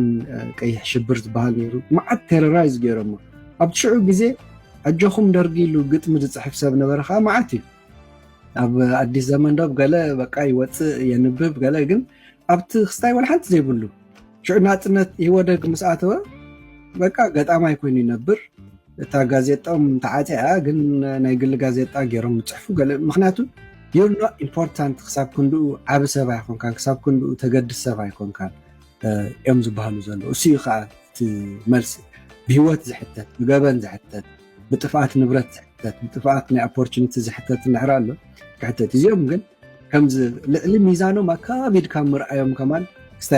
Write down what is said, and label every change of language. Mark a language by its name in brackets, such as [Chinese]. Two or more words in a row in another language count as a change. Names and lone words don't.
[Tigrinya] ቀይሕ ሽብር ዝበሃል ነይሩ መዓት ቴሮራይዝ ገይሮሞ ኣብ ትሽዑ ግዜ ኣጆኹም ደርጊ ኢሉ ግጥሚ ዝፅሕፍ ሰብ ነበረ ከዓ መዓት እዩ ኣብ ኣዲስ ዘመን ዶብ ገለ በቃ ይወፅእ የንብብ ገለ ግን ኣብቲ ክስታይ ወላ ሓንቲ ዘይብሉ ሽዑ ናፅነት ይወደግ ምስ ኣተወ በቃ ገጣማይ ኮይኑ ይነብር እታ ጋዜጣም ተዓፅያ ግን ናይ ግሊ ጋዜጣ ገይሮም ዝፅሕፉ ገለ ምክንያቱ [English] you're not important [Tigrinya] ክሳብ ክንድኡ ዓብ ሰብ ኣይኮንካን ክሳብ ክንድኡ ተገድስ ሰብ ኣይኮንካን እዮም ዝበሃሉ ዘሎ እሱ እዩ ከዓ እቲ መልሲ ብሂወት ዝሕተት ብገበን ዝሕተት ብጥፍኣት ንብረት ዝሕተት ብጥፍኣት ናይ ኦፖርቹኒቲ ዝሕተት እንድሕር ኣሎ ክሕተት እዚኦም ግን ከምዚ ልዕሊ ሚዛኖም ኣካቢድካ ምርኣዮም ከማን ክስታይ